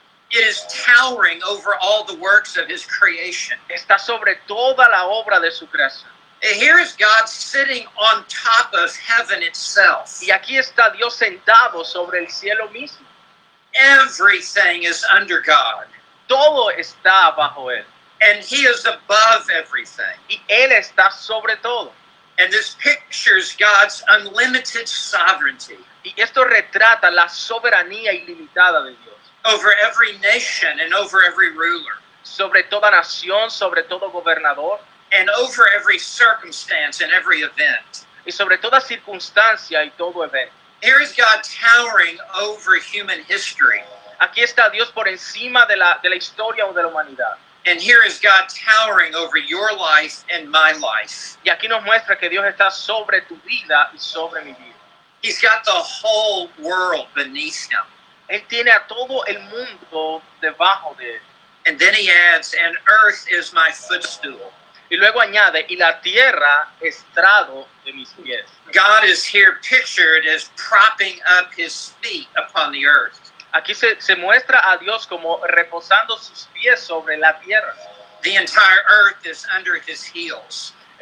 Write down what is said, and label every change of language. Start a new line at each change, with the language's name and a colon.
English: It is towering over all the works of his creation.
Spanish: Está sobre toda la obra de su creación.
English: Here is God sitting on top of heaven itself.
Spanish: Y aquí está Dios sentado sobre el cielo mismo.
English: Everything is under God.
Spanish: Todo está bajo él.
English: And he is above everything.
Spanish: Y él está sobre todo.
English: And this pictures God's unlimited sovereignty
Spanish: Y esto retrata la soberanía ilimitada de Dios.
English: over every nation and over every ruler
Spanish: Sobre toda nación, sobre todo gobernador.
English: and over every circumstance and every event.
Spanish: Y sobre toda circunstancia y todo evento.
English: Here is God towering over human history.
Spanish: Aquí está Dios por encima de la historia o de la humanidad.
English: And here is God towering over your life and my life.
Spanish: Y aquí nos muestra que Dios está sobre tu vida y sobre mi vida.
English: He's got the whole world beneath him.
Spanish: Él tiene a todo el mundo debajo de él.
English: And then he adds, and earth is my footstool.
Spanish: Y luego añade, y la tierra estrado de mis pies.
English: God is here pictured as propping up his feet upon the earth.
Spanish: Aquí se muestra a Dios como reposando sus pies sobre la tierra.
English: The entire earth is under his heels.